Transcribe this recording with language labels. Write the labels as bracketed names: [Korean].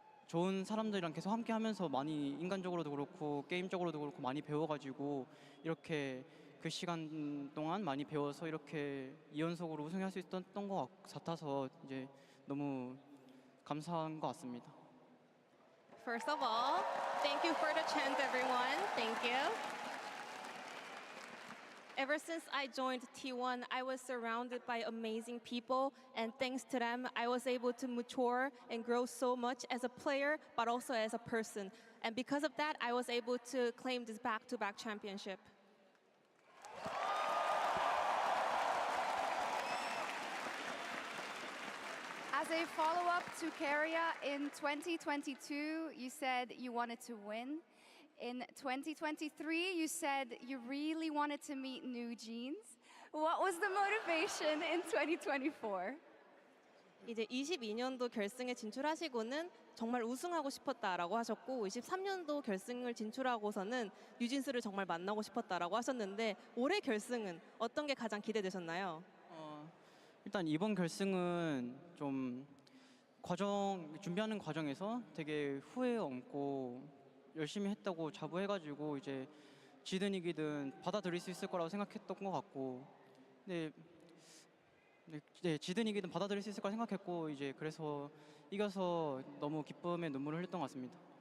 [Korean] 좋은 사람들이랑 계속 함께 하면서 많이 인간적으로도 그렇고 게임적으로도 그렇고 많이 배워가지고 이렇게 그 시간 동안 많이 배워서 이렇게 2연속으로 우승할 수 있었던 것 같아서 이제 너무 감사한 것 같습니다. [English] First of all, thank you for the chant, everyone. Thank you. Ever since I joined T1, I was surrounded by amazing people, and thanks to them, I was able to mature and grow so much as a player, but also as a person. And because of that, I was able to claim this back-to-back championship. As a follow-up to Keria, in 2022, you said you wanted to win. In 2023, you said you really wanted to meet New Jeans. What was the motivation in 2024? [Korean] 이제 22년도 결승에 진출하시고는 정말 우승하고 싶었다라고 하셨고 23년도 결승을 진출하고서는 뉴진스를 정말 만나고 싶었다라고 하셨는데 올해 결승은 어떤 게 가장 기대되셨나요? 일단 이번 결승은 좀 준비하는 과정에서 되게 후회 없고 열심히 했다고 자부해가지고 이제 지든 이기든 받아들일 수 있을 거라고 생각했던 것 같고, 네, 지든 이기든 받아들일 수 있을 거라 생각했고 이제 그래서 이겨서 너무 기쁨의 눈물을 흘렸던 것 같습니다.